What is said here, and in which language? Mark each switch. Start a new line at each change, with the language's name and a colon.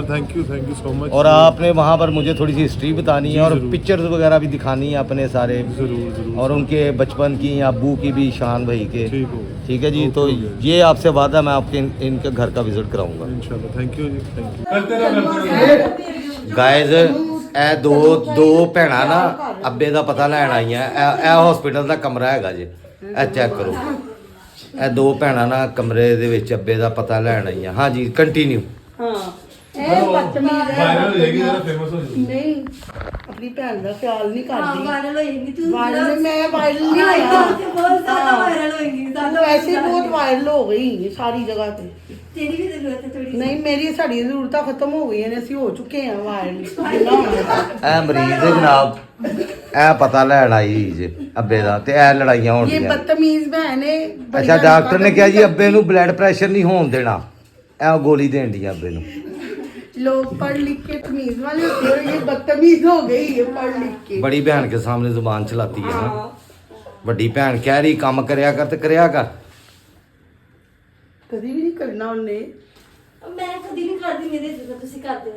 English: Thank you so much.
Hindi: और आपने वहाँ पर मुझे थोड़ी सी हिस्ट्री बतानी है और पिक्चर्स वगैरह भी दिखानी है अपने सारे, जरूर। और उनके बचपन की, अब्बू की भी, शान भाई के। ठीक है जी। तो ओके। ये आपसे वादा, मैं आपके इनके घर का विजिट कराऊंगा इंशाल्लाह। Thank you ji, thank you.
Punjabi: Guys ਇਹ ਦੋ ਭੈਣਾਂ ਨਾ ਅੱਬੇ ਦਾ ਪਤਾ ਲੈਣ ਆਈਆਂ। ਇਹ ਹਸਪੀਟਲ ਦਾ ਕਮਰਾ ਹੈਗਾ ਜੀ, ਇਹ ਚੈੱਕ ਕਰੋ। ਇਹ ਦੋ ਭੈਣਾਂ ਨਾ ਕਮਰੇ ਦੇ ਵਿੱਚ ਅੱਬੇ ਦਾ ਪਤਾ ਲੈਣ ਆਈਆਂ। ਹਾਂਜੀ ਕੰਟੀਨਿਊ। ਇਹ ਬਦਤਮੀਜ਼ ਹੈ। ਵਾਇਰਲ ਹੋ ਜਾਏਗੀ, ਜਰਾ ਫੇਮਸ ਹੋ ਜਾਏਗੀ। ਨਹੀਂ, ਆਪਣੀ ਭੈਣ ਦਾ ਖਿਆਲ ਨਹੀਂ ਕਰਦੀ। ਵਾਇਰਲ ਹੋਏਗੀ ਤੂੰ, ਵਾਇਰਲ ਮੈਂ ਵਾਇਰਲ ਨਹੀਂ ਹੋਇਆ। ਬਹੁਤ ਜ਼ਿਆਦਾ ਵਾਇਰਲ ਹੋਏਗੀ। ਵੈਸੇ ਬਹੁਤ ਵਾਇਰਲ ਹੋ ਗਈ ਸਾਰੀ ਜਗ੍ਹਾ ਤੇ। ਤੇਰੀ ਵੀ ਜ਼ਰੂਰਤ ਹੈ ਥੋੜੀ। ਨਹੀਂ, ਮੇਰੀ ਸਾਡੀ ਜ਼ਰੂਰਤਾਂ ਖਤਮ ਹੋ ਗਈਆਂ ਨੇ, ਅਸੀਂ ਹੋ ਚੁੱਕੇ ਹਾਂ ਵਾਇਰਲ। ਜਿੰਨਾ ਹੋਣਾ। ਇਹ ਮਰੀਜ਼ ਦੇ ਜਨਾਬ, ਇਹ ਪਤਾ ਲੈਣ ਆਈ ਜੀ ਅੱਬੇ ਦਾ, ਤੇ ਇਹ ਲੜਾਈਆਂ ਹੋਣ ਇਹ ਦੀਆਂ। ਬਦਤਮੀਜ਼ ਭੈਣ ਨੇ। ਅੱਛਾ, ਡਾਕਟਰ ਨੇ ਕਿਹਾ ਜੀ ਅੱਬੇ ਨੂੰ ਬਲੱਡ ਪ੍ਰੈਸ਼ਰ ਨਹੀਂ ਹੋਣ ਦੇਣਾ, ਇਹ ਗੋਲੀ ਦੇਣ ਦੀ ਅੱਬੇ ਨੂੰ।
Hindi: लोग पढ़ लिख के तमीज वाले होते हैं, ये बदतमीज हो गई है पढ़ लिख के। बड़ी बहन के सामने जुबान चलाती है ना। बड़ी बहन कह रही काम करया कर ते करया कर। कभी भी नहीं करना उन्हें, मैं कभी नहीं करती, मेरे जगह तुसी करते हो।